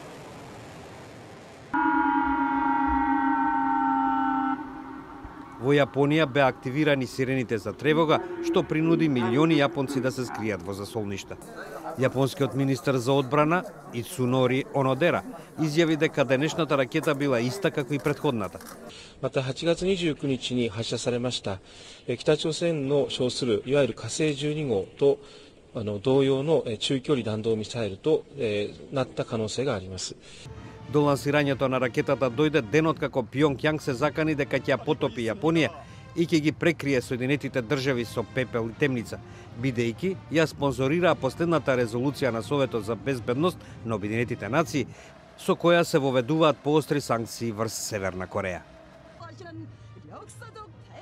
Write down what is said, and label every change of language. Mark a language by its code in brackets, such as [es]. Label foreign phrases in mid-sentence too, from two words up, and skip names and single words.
[mk] Во Јапонија беа активирани сирените за тревога, што принуди милиони јапонци да се скријат во засолништа. Јапонскиот министер за одбрана Ицунори Онодера изјави дека денешната ракета била иста како и претходната. [ja] また8月29日に発射されました北朝鮮の称するいわゆる火星12号と同様の中距離弾道ミサイルとなった可能性があります。 [mk] До лансирањето на ракетата дојде денот како Пјонгјанг се закани дека ќе ја потопи Јапонија и ќе ги прекрие Соединетите држави со пепел и темница, бидејќи ја спонзорираа последната резолуција на Советот за безбедност на Обединетите нации, со која се воведуваат поостри санкции врз Северна Кореја.